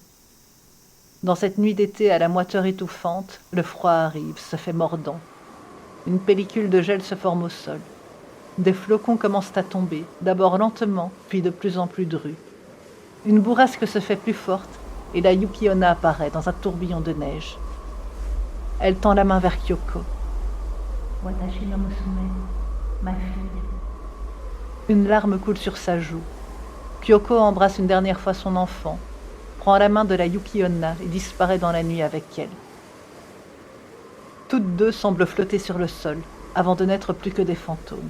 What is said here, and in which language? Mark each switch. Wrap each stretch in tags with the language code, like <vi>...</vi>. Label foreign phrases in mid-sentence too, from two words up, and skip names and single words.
<fr>Dans cette nuit d'été à la moiteur étouffante, le froid arrive, se fait mordant. Une pellicule de gel se forme au sol. Des flocons commencent à tomber, d'abord lentement, puis de plus en plus drus. Une bourrasque se fait plus forte, et la Yuki-onna apparaît dans un tourbillon de neige. Elle tend la main vers Kyoko.</fr> <ja>私の娘,</ja> <fr>ma fille. Une larme coule sur sa joue. Kyoko embrasse une dernière fois son enfant, prend la main de la Yuki-onna et disparaît dans la nuit avec elle. Toutes deux semblent flotter sur le sol, avant de n'être plus que des fantômes.</fr>